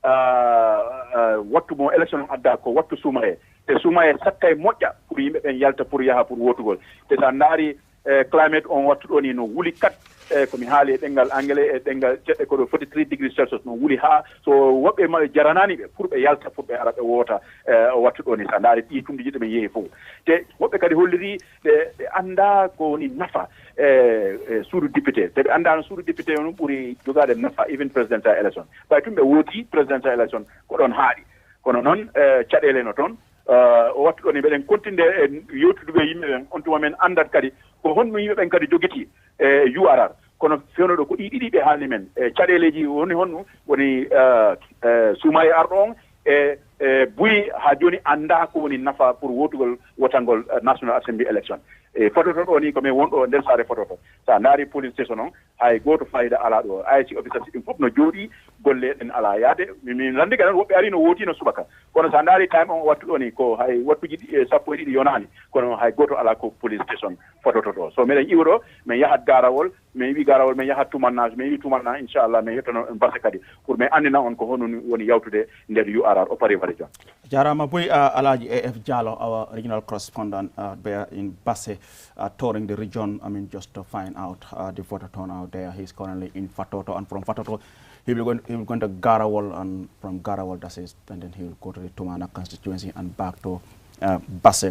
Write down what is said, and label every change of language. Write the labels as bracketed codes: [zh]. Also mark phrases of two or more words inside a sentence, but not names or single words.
[ff] wattu mo élection adda ko wattu sumaye te sumaye sakka e moƴƴa pour yimɓe ɓen yalta pour yaha pour wootugol te sa daari climate on wattu ɗo ni no wuli kat komi haali e ɗengal anglais e ɗengal ceɗɗe koɗo 43 [en] degrees celsius [ff] no wuli ha so woɓɓe ma jaranani ɓe pour ɓe yalta pour ɓe ara ɓe woota o wattu ɗo ni sa ndaari ɗi tumdiji ɗe ɓe yeehi fof te woɓɓe kadi holliri ɓe anda ko woni nafa suudu député te ɓe andano suudu député on ɓuuri jogade nafa even [en] presidential election [ff] ɓay tum ɓe wooti [en] presidential election [ff] ko ɗon haaɗi kono noon caɗele no toon o wattu ɗo ni ɓeɗen continue e yewtuduɓe yimɓe ɓen on tuma men andat kadi ko honno yimɓe ɓen kadi jogiti URR kono fewno ɗo ko ɗiɗi ɓe haalni men caɗeleji woni honno woni suuma e arɗo on e buyi ha joni anda ko woni nafa pour wotugol wotangol [en] national assembly election [ff] e photo ɗo ni komin wonɗo nder saare photo to sa daari [en] police station [ff] on hay goto fayida ala ɗo [en] IC officers [ff] ɗin fof no jooɗi golle ɗen ala yaade min landi ka tan woɓɓe ari no wooti no subaka kono sa daari time on wattu ɗo ni ko hay wattuji sappo e ɗiɗi yonani kono hay goto ala ko [en] police station [ff] photo to ɗo so miɗen iwa ɗo min yahat garawol min wi garawol min yahat tumannage min wi tumanna inchallah min yettono base kadi pour min andina on ko hono woni yawtude nder URR o pari region jarama boy Alaji AF Jallow, [en] our regional correspondent there in Basse, touring the region, just to find out the voter turnout there. He's currently in Fatoto, and from Fatoto, he will go to Garawal, and from Garawal, and then he will go to the Tumana constituency and back to Basse.